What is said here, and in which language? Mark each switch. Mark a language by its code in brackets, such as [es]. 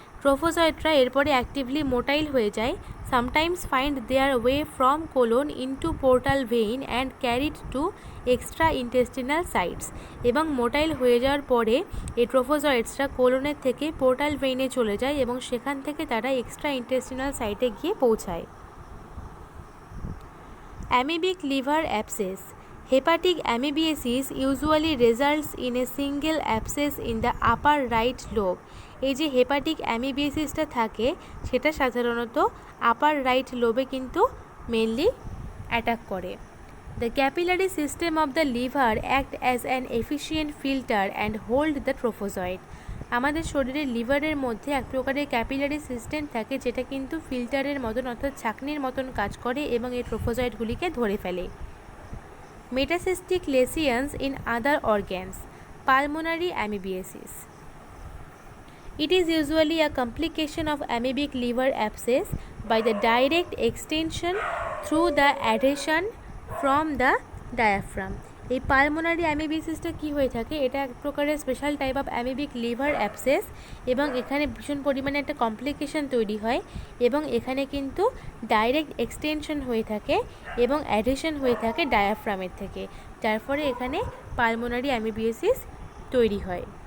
[bn] ট্রোফোজয়েডরা এরপরে actively motile হয়ে যায়, [en] sometimes find their way from colon into portal vein and carried to extraintestinal sites, [bn] এবং motile হয়ে যাওয়ার পরে এই ট্রোফোজয়েডসরা কোলনের থেকে পোর্টাল ভেইনে চলে যায় এবং সেখান থেকে তারা এক্সট্রা ইন্টেস্টিনাল সাইটে গিয়ে পৌঁছায়। [en] Amoebic liver abscess, hepatic amoebiasis usually results in a single abscess in the upper right lobe. [bn] এই যে হেপাটিক অ্যামিবিয়াসিসটা থাকে সেটা সাধারণত আপার রাইট লোবে কিন্তু মেনলি অ্যাটাক করে। [en] The capillary system of the liver act as an efficient filter and hold the trophozoid. [bn] আমাদের শরীরের লিভারের মধ্যে এক প্রকারের ক্যাপিলারি সিস্টেম থাকে যেটা কিন্তু ফিল্টারের মতন অর্থাৎ ছাঁকনির মতন কাজ করে এবং এই ট্রোফোজয়েডগুলিকে ধরে ফেলে। [en] Metacystic lesions in other organs, pulmonary amoebiasis. It is usually a complication of amoebic liver abscess by the direct extension through the adhesion from the diaphragm. [bn] এই পালমোনারি অ্যামিবিসিসটা কী হয়ে থাকে, এটা এক প্রকারের special type of amoebic liver abscess, এবং এখানে ভীষণ পরিমাণে একটা কমপ্লিকেশন তৈরি হয় এবং এখানে কিন্তু ডাইরেক্ট এক্সটেনশন হয়ে থাকে এবং অ্যাডিশন হয়ে থাকে ডায়াফ্রামের থেকে, যার ফলে এখানে পালমোনারি অ্যামিবিসিস তৈরি হয়।